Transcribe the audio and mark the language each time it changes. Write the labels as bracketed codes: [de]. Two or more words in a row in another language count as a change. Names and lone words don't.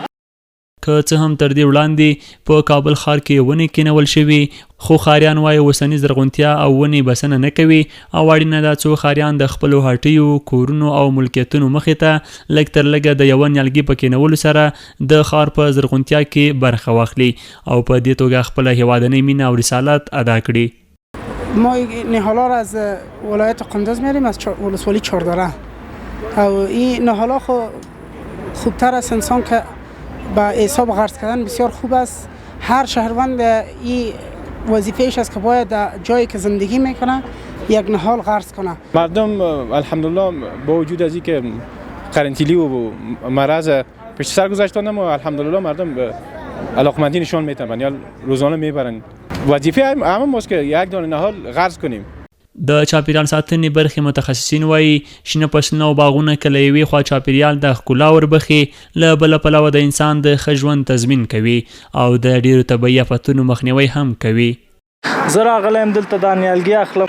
[ps] که څه هم تر دې وړاندې په کابل ښار کې ونې کېنول شوي خو ښاریان وایي اوسني زرغونتیا او ونې بسنه نه کوي او اړینه ده څو ښاریان د خپلو هټیو، کورونو او ملکیتونو مخې ته لږ تر لږه د یوه نیالګي په کېنولو سره د ښار په زرغونتیا کې برخه واخلي او په دې توګه خپله هیوادنۍ مینه او رسالت ادا کړي. [fa] ما نهالا را از ولایت قندوز میاریم از ولسوالی چهاردره او این نهالا خوبتر است انسان که با حساب غرس کردن بسیار خوب است. هر شهروند این وظیفهش است که باید جایی که زندگی میکنه یک نهال غرس کنه. مردم الحمدلله با وجود از اینکه قرنطینی و مرض پشت سر گذاشتن اما الحمدلله مردم علاقمندی نشان میدن یا روزانه میبرن. وظیفه همه ماست که یک دانه نهال غرس کنیم. [ps] د چاپیریال ساتنې برخې متخصصین وایي شنه فصلونه او باغونه که له یوې خوا چاپیریال د ښکلا وربخي له بله پلوه د انسان د ښه ژوند تضمین کوي او د ډیرو طبیعي آفتونو مخنیوی هم کوي. زه راغلی یم دلته دا نیالګي اخلم.